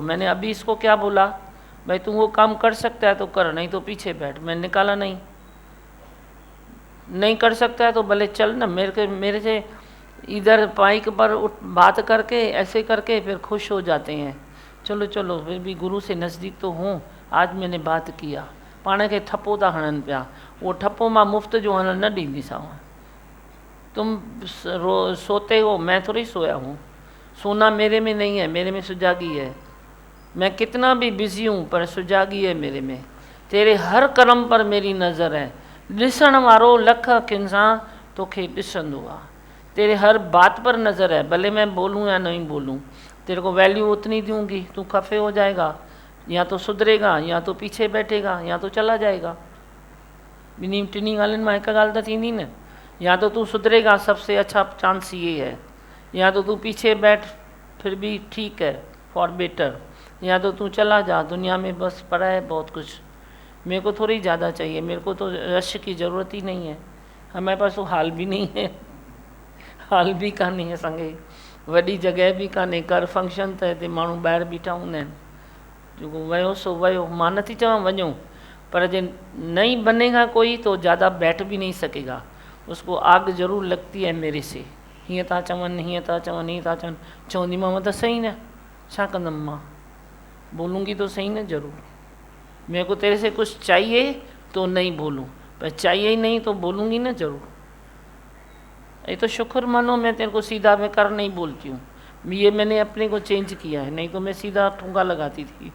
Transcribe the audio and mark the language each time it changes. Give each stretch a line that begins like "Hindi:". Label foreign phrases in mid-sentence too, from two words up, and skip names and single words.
Hindi: मैंने अभी इसको क्या बोला? भाई तू वो काम कर सकता है तो कर, नहीं तो पीछे बैठ। मैं निकाला नहीं कर सकता है तो भले चल ना। मेरे से इधर माइक पर बात करके ऐसे करके फिर खुश हो जाते हैं। चलो चलो, फिर भी गुरु से नज़दीक तो हूँ। आज मैंने बात किया,
Sindhi: पाण खे ठप्पो था हणनि पिया। वो ठप्पो मां मुफ़्त जो हणण न ॾींदीसांव।
Hindi: तुम सोते हो, मैं थोड़ी सोया हूँ। सोना मेरे में नहीं है, मेरे में सुजागी है। मैं कितना भी बिजी हूँ पर सुजागी है मेरे में। तेरे हर कर्म पर मेरी नज़र है।
Sindhi: ॾिसण वारो लख अखियुनि सां तोखे ॾिसंदो आहे।
Hindi: तेरे हर बात पर नज़र है, भले मैं बोलूँ या नहीं बोलूँ। तेरे को वैल्यू उतनी दूंगी, तू खफे हो जाएगा, या तो सुधरेगा, या तो पीछे बैठेगा, या तो चला जाएगा।
Sindhi: ॿिन्ही टिनी ॻाल्हियुनि मां हिकु ॻाल्हि त थींदी न।
Hindi: या तो तू सुधरेगा, सबसे अच्छा चांस ये है, या तो तू पीछे बैठ, फिर भी ठीक है,
English: for better,
Hindi: या तो तू चला जा। दुनिया में बस पड़ा है बहुत कुछ। मेरे को थोड़ी ज़्यादा चाहिए, मेरे को तो रश की ज़रूरत ही नहीं है। हमारे पास तो
Sindhi: हाल भी नहीं है, हाल भी कान्हे असांखे, वॾी जॻह भी कान्हे। कर फंक्शन त हिते माण्हू ॿाहिरि बीठा हूंदा आहिनि, जेको वियो सो वियो। मां नथी चवां वञो, पर जे
Hindi: नहीं बनेगा कोई तो ज़्यादा बैठ भी नहीं सकेगा। उसको आग ज़रूर लगती है मेरे से।
Sindhi: हीअं था चवनि, हीअं था चवनि, हीअं था चवनि। चवंदीमांव त सही न, छा कंदमि मां?
Hindi: बोलूँगी तो सही न ज़रूर। मेरे को तेरे से कुछ चाहिए तो नहीं बोलूँ, पर चाहिए ही नहीं तो बोलूँगी ना ज़रूर। ये तो शुक्र मानो मैं तेरे को सीधा बेकार नहीं बोलती हूँ। ये मैंने अपने को चेंज किया है, नहीं तो मैं सीधा ठुंगा लगाती थी।